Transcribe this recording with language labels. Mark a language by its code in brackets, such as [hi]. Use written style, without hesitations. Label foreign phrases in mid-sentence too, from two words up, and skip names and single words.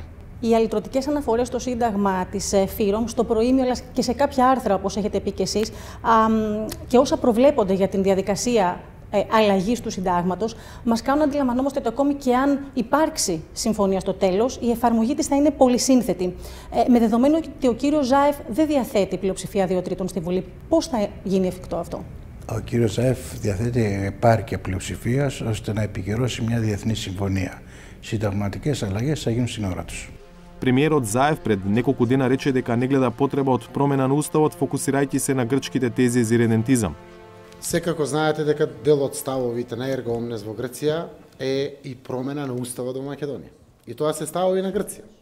[el] Οι αλυτρωτικές αναφορές στο Σύνταγμα της ΦΥΡΟΜ, στο προήμιο αλλά και σε κάποια άρθρα, όπως έχετε πει και εσείς, και όσα προβλέπονται για την διαδικασία αλλαγής του συντάγματος, μας κάνουν να αντιλαμβανόμαστε ότι ακόμη και αν υπάρξει συμφωνία στο τέλος, η εφαρμογή της θα είναι πολυσύνθετη. Με δεδομένο ότι ο κύριος Ζάεφ δεν διαθέτει πλειοψηφία 2/3 στη Βουλή, πώς θα γίνει εφικτό αυτό? Ο κύριος Ζάεφ διαθέτει επάρκεια πλειοψηφίας ώστε να επικυρώσει μια διεθνή συμφωνία. Συνταγματικές αλλαγές θα γίνουν στην ώρα τους. [mk] Премиерот Заев пред неколку дена рече дека не гледа потреба од промена на уставот, фокусирајќи се на грчките тези за иридентизам. Секако знаете дека дел од ставовите на Ерго Омнес во Грција е и промена на уставот во Македонија. И тоа се ставови на Грција.